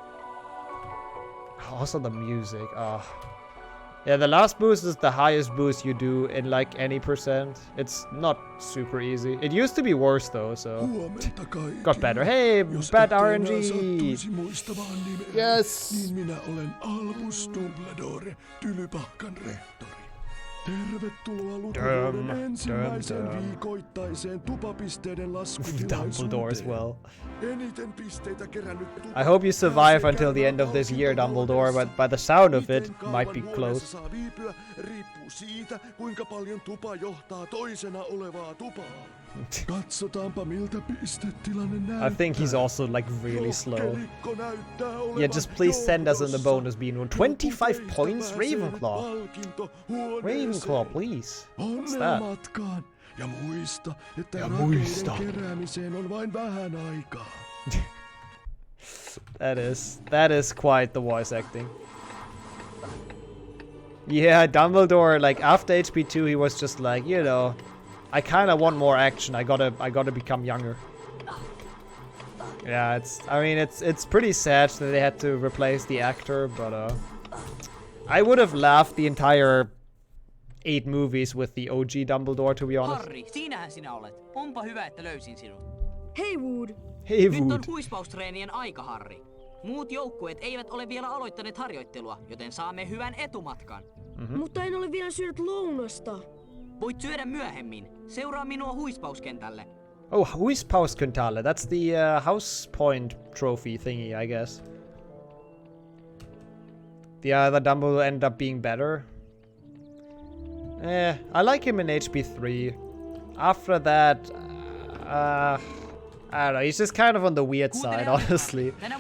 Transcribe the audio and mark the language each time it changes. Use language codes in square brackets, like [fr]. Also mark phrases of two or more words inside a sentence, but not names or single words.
[en] Also the music, yeah, the last boost is the highest boost you do in like any %. It's not super easy. It used to be worse though, so got better. Hey, bad RNG! Yes! [fi] Tervetuloa lukuvuoden ensimmäiseen viikoittaiseen tupapisteiden [en] Dumbledore as well. [fi] Eniten pisteitä kerännyt [en] I hope you survive until the end of this year, Dumbledore, but by the sound of it, might be close. [fi] Saa viipyä, riippuu siitä, kuinka paljon tupa johtaa toisena olevaa tupaa. Katsotaanpa miltä pistetilanne näyttää. [en] I think he's also like really slow. Yeah, just please send us in the bonus bean room. 25 points, Ravenclaw. Ravenclaw, please. What's that? [fi] Ja muista, että rakeiden keräämiseen on vain vähän aikaa. [en] That is quite the voice acting. Yeah, Dumbledore, like after HP2 he was just like, you know, I kind of want more action. I gotta become younger. Yeah, it's pretty sad that they had to replace the actor, but I would have laughed the entire 8 movies with the OG Dumbledore, to be honest. [fi] Harry, siinähän sinä olet. Onpa hyvä, että löysin sinut. Hei Wood. Hei Nyt on Wood. huispaustreenien aika, Harry. Muut joukkueet eivät ole vielä aloittaneet harjoittelua, joten saamme hyvän etumatkan. Mutta en ole vielä syönyt lounasta. Voit syödä myöhemmin. Seuraa minua huispauskentälle. Oh, Huispauskuntalle. [en] That's the house point trophy thingy, I guess. The other Dumbledore ended up being better. I like him in HP3. After that, I don't know, he's just kind of on the weird side, honestly.